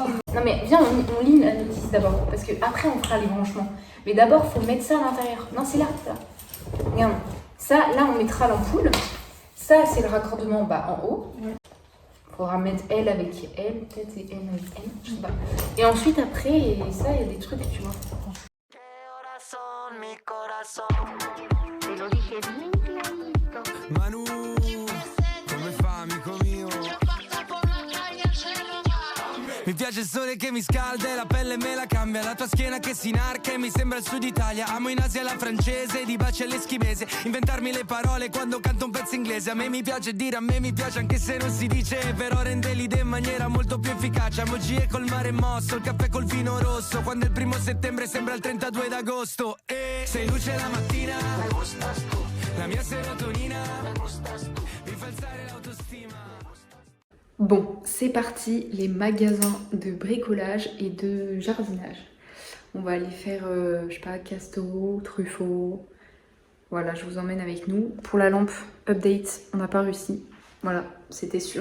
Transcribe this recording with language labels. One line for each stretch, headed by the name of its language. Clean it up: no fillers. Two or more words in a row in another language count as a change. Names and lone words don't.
French: Non mais viens, on lit la notice d'abord. Parce que après on fera les branchements. Mais d'abord, faut mettre ça à l'intérieur. Non, c'est là, ça. Regarde. Ça, là, on mettra l'ampoule. Ça, c'est le raccordement en haut. Ouais. Faudra mettre L avec L, peut-être, et N avec N, je sais pas. Et ensuite, après, ça, il y a des trucs, tu vois.
Italian: Manu, come fa amico mio? Mi piace il sole che mi scalda e la pelle me la cambia. La tua schiena che si inarca e mi sembra il sud Italia. Amo in Asia la francese, di baci all'eschimese. Inventarmi le parole quando canto un pezzo inglese. A me mi piace dire, a me mi piace anche se non si dice. Però rende l'idea in maniera molto più efficace. Amo G col mare mosso, il caffè col vino rosso. Quando è il 1 settembre sembra il 32 d'agosto. E sei luce la mattina, la mia serotonina, mi fa alzare l'autostima.
French: Bon, c'est parti, les magasins de bricolage et de jardinage. On va aller faire, je sais pas, Castoro, Truffaut. Voilà, je vous emmène avec nous. Pour la lampe update, on n'a pas réussi. Voilà, c'était sûr.